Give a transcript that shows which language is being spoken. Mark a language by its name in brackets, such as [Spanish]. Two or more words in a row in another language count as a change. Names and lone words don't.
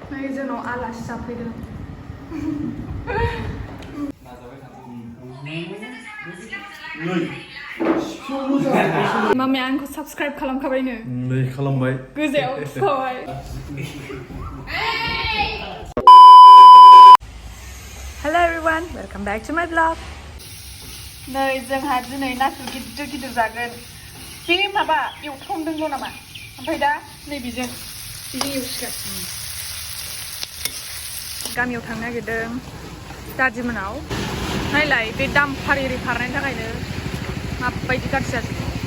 [Bodo] जोंनाव आलासि जाफैदों मामाया आंखौ साबस्क्राइब खालामखाबायनो नै खालामबाय गोजायाव थुखाबाय [English] hello everyone welcome back to my blog [Bodo] नै जोंहा दिनै नाथुर गिदिर गिदिर जागोन बे माबा एवथ्रमदोंल' नामा ओमफ्राय दा नैबेजों बिदि एवसिगोन गामियाव थांनो नागिरदों दादिमोनाव नायलाय बे दाम फारि खारनायनि थाखायनो माबायदि गाज्रि जाजोबो